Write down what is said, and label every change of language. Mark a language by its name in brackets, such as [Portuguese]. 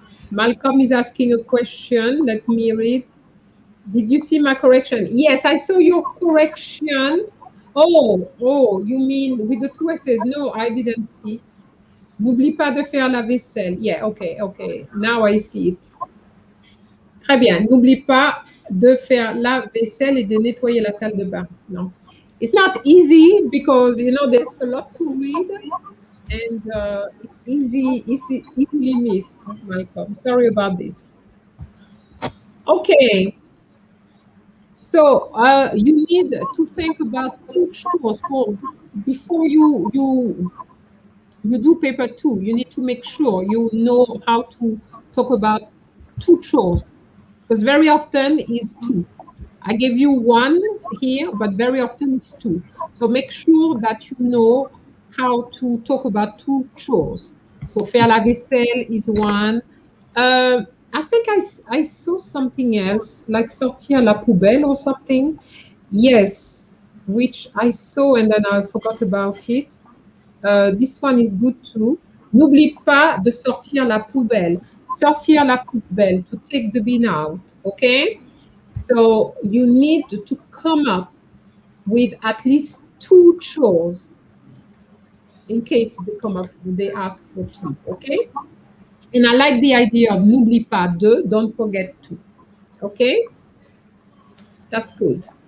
[English] Malcolm is asking a question. Let me read. Did you see my correction? Yes, I saw your correction. Oh, you mean with the two S's? No, I didn't see. [French] N'oublie pas de faire la vaisselle. [English] Yeah, okay. Now I see it. [French] Très bien. N'oublie pas de faire la vaisselle et de nettoyer la salle de bain. [English] No. It's not easy because, you know, there's a lot to read and it's easily missed, Malcolm. Sorry about this. Okay. So you need to think about two chores before you do paper 2. You need to make sure you know how to talk about two chores because very often is two. I gave you one here, but very often it's two. So make sure that you know how to talk about two chores. So faire la vaisselle is one. I think I saw something else, like [French] sortir la poubelle [English] or something. Yes, which I saw and then I forgot about it. This one is good too. [French] N'oublie pas de sortir la poubelle. Sortir la poubelle, [English] to take the bin out, okay? So you need to come up with at least two chores in case they ask for two, okay? And I like the idea of [French] n'oublie pas de, [English] don't forget to, okay? That's good.